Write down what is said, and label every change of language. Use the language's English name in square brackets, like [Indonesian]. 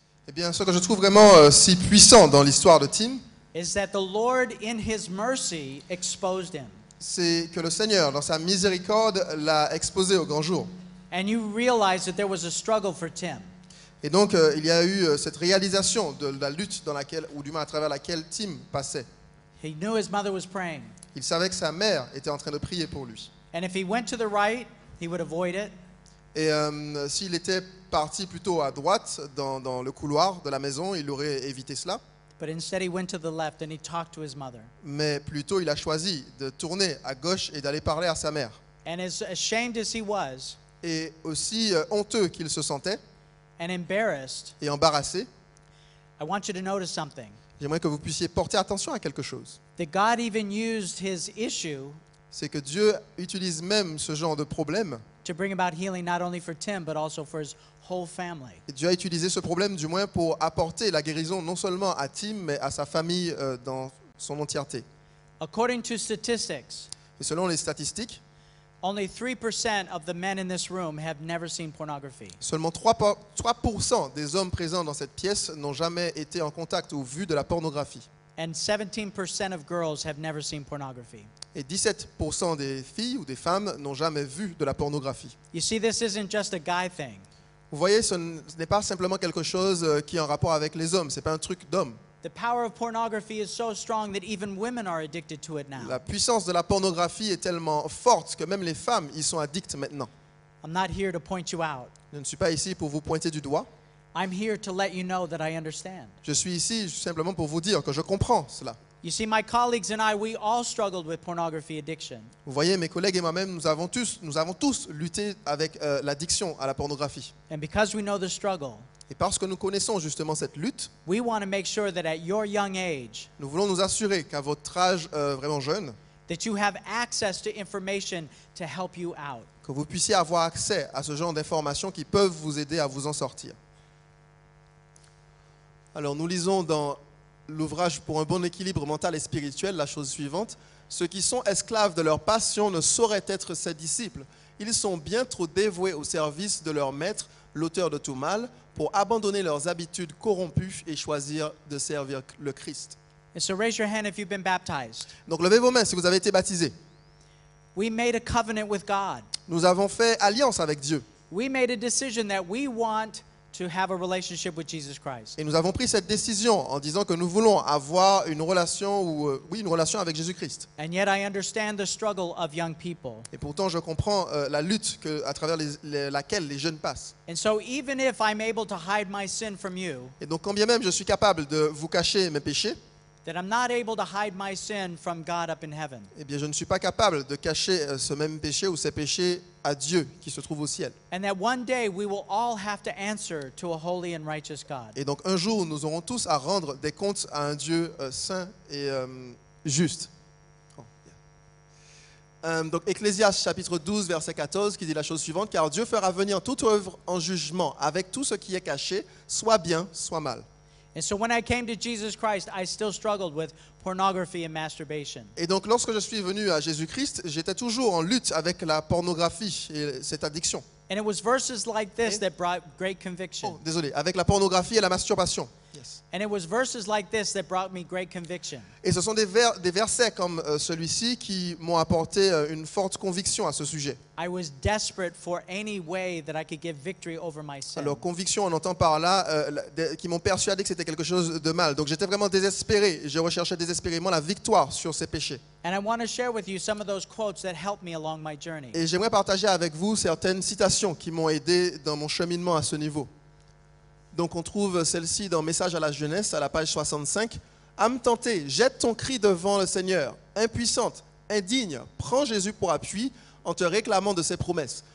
[French] Eh bien, ce que je trouve vraiment si puissant dans l'histoire de Tim, [English] is that the Lord, in His mercy, exposed him. [French] c'est que le Seigneur, dans sa miséricorde, l'a exposé au grand jour. [English] And you realize that there was a struggle for Tim. [French] Et donc, il y a eu cette réalisation de la lutte dans laquelle, ou du moins à travers laquelle Tim passait. [English] He knew his mother was praying. [French] Il savait que sa mère était en train de prier pour lui. [English] And if he went to the right, he would avoid it. [French] Et s'il était parti plutôt à droite, dans le couloir de la maison, il aurait évité cela. [English] But instead he went to the left and he talked to his mother. [French] Mais plutôt, il a choisi de tourner à gauche et d'aller parler à sa mère. [English] And as ashamed as he was, [French] Et aussi honteux qu'il se sentait [English] and embarrassed, [French] et embarrassé, [English] I want you to notice something. [French] j'aimerais que vous puissiez porter attention à quelque chose. [English] That God even used his issue [French] C'est que Dieu utilise même ce genre de problème. [English] to bring about healing not only for Tim, but also for his whole family. [French] Et Dieu a utilisé ce problème du moins pour apporter la guérison non seulement à Tim, mais à sa famille dans son entièreté. [English] According to statistics, [French] Et selon les statistiques, [English] only 3% of the men in this room have never seen pornography. [French] seulement 3% des hommes présents dans cette pièce n'ont jamais été en contact ou vu de la pornographie. [English] And 17% of girls have never seen pornography. [French] Et 17% des filles ou des femmes n'ont jamais vu de la pornographie. [English] You see, this isn't just a guy thing. [French] Vous voyez, ce n'est pas simplement quelque chose qui est en rapport avec les hommes, ce n'est pas un truc d'homme. [English] The power of pornography is so strong that even women are addicted to it now. [French] La puissance de la pornographie est tellement forte que même les femmes y sont addictes maintenant. [English] I'm not here to point you out. [French] Je ne suis pas ici pour vous pointer du doigt. [English] I'm here to let you know that I understand. [French] Je suis ici simplement pour vous dire que je comprends cela. [English] You see, my colleagues and I, we all struggled with pornography addiction. [French] Vous voyez, mes collègues et moi-même, nous avons tous lutté avec l'addiction à la pornographie. [English] And because we know the struggle, [French] Et parce que nous connaissons justement cette lutte, [English] we want to make sure that at your young age, [French] nous voulons nous assurer qu'à votre âge vraiment jeune, [English] that you have access to information to help you out. [French] que vous puissiez avoir accès à ce genre d'informations qui peuvent vous aider à vous en sortir. Alors nous lisons dans l'ouvrage Pour un bon équilibre mental et spirituel la chose suivante. Ceux qui sont esclaves de leur passion ne sauraient être ses disciples. Ils sont bien trop dévoués au service de leur maître, l'auteur de tout mal, pour abandonner leurs habitudes corrompues et choisir de servir le Christ. [English] And so raise your hand if you've been baptized. [French] Donc levez vos mains si vous avez été baptisés. [English] We made a covenant with God. [French] Nous avons fait alliance avec Dieu. [English] We made a decision that we want to have a relationship with Jesus Christ. [French] Et nous avons pris cette décision en disant que nous voulons avoir une relation, une relation avec Jésus-Christ. [English] And yet I understand the struggle of young people. [French] Et pourtant, je comprends la lutte à travers laquelle les jeunes passent. [English] And so even if I'm able to hide my sin from you, [French] Et donc, quand bien même je suis capable de vous cacher mes péchés, [English] that I'm not able to hide my sin from God up in heaven. [French] eh bien, je ne suis pas capable de cacher ce même péché ou ces péchés à Dieu qui se trouve au ciel. [English] And that one day we will all have to answer to a holy and righteous God. [French] Et donc, un jour, nous aurons tous à rendre des comptes à un Dieu saint et juste. [English] Oh, yeah. [French] Donc, Ecclésiaste chapitre 12, verset 14, qui dit la chose suivante. Car Dieu fera venir toute œuvre en jugement avec tout ce qui est caché, soit bien, soit mal. [English] And so when I came to Jesus Christ, I still struggled with pornography and masturbation. [French] Et donc, lorsque je suis venu à Jésus-Christ, j'étais toujours en lutte avec la pornographie et cette addiction. [English] And it was verses like this that brought great conviction. [French] Oh, désolé, avec la pornographie et la masturbation. [English] Yes. And it was verses like this that brought me great conviction. [French] Et ce sont des versets comme celui-ci qui m'ont apporté une forte conviction à ce sujet. [English] I was desperate for any way that I could give victory over my sin. [French] Alors, conviction, on entend par là, qui m'ont persuadé que c'était quelque chose de mal. Donc, j'étais vraiment désespéré. Je recherchais désespérément la victoire sur ces péchés. [English] And I want to share with you some of those quotes that helped me along my journey. [French] Et j'aimerais partager avec vous certaines citations qui m'ont aidé dans mon cheminement à ce niveau. Donc, on trouve celle-ci dans Message à la jeunesse, à la page 65. Âme tentée, jette ton cri devant le Seigneur. Impuissante, indigne, prends Jésus pour appui en te réclamant de ses promesses.